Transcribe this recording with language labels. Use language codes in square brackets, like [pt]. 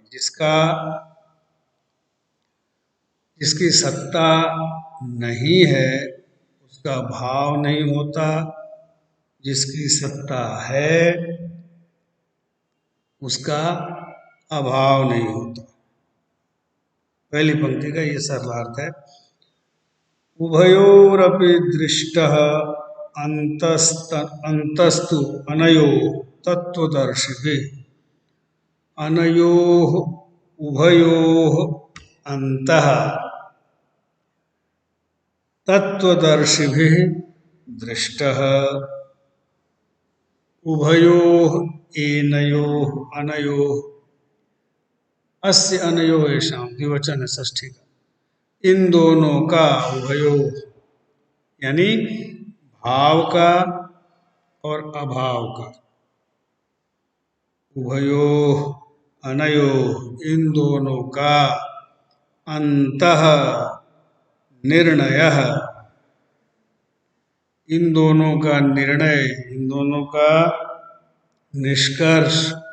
[hi] जिसकी सत्ता नहीं है उसका भाव नहीं होता, जिसकी सत्ता है उसका अभाव नहीं होता। पहली पंक्ति का ये सरलार्थ है। [sa] उभयोरपि दृष्टः अंतस्तु अनयोः तत्त्वदर्शिभिः। अनयोः उभयोः अन्तः तत्त्वदर्शिभिः दृष्टः। उभयोः एनयोः अनयोः। [hi] अस्य अनयोः येषां द्विवचन है षष्ठी का। इन दोनों का, उभयोः यानी भाव का और अभाव का। उभयोः अनयोः इन दोनों का। [sa] अंतः निर्णयः [hi] इन दोनों का निर्णय, इन दोनों का निष्कर्ष।